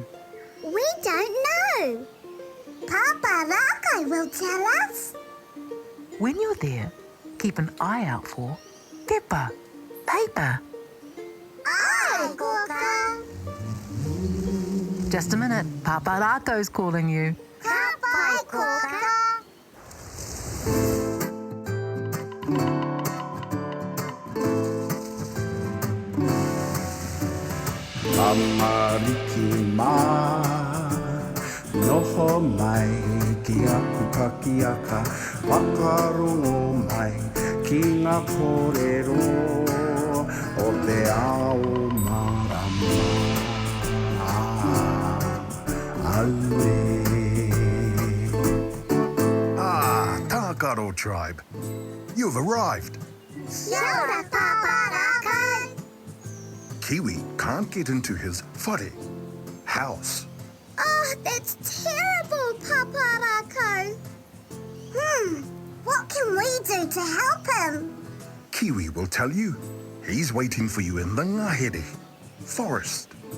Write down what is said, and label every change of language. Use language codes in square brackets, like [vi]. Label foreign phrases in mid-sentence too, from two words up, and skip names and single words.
[en] We don't know. Pāpā Rākau will tell us. When you're there, keep an eye out for Pepa, paper. [mi] Aye, Kōkā. [en] Just a minute, Pāpā Rākau's calling you. [mi] Ka pai, Kōkā. Amariki mā, noho mai ki aku kakiaka, whakarongo mai ki ngā kōrero o te ao marama. Aue. [en] Tākaro Tribe. You've arrived. [mi] Kia ora, Pāpā Rākau. [en] Kiwi can't get into his whare house. Oh, that's terrible, Pāpā Rākau. What can we do to help him? Kiwi will tell you. He's waiting for you in the ngahere forest.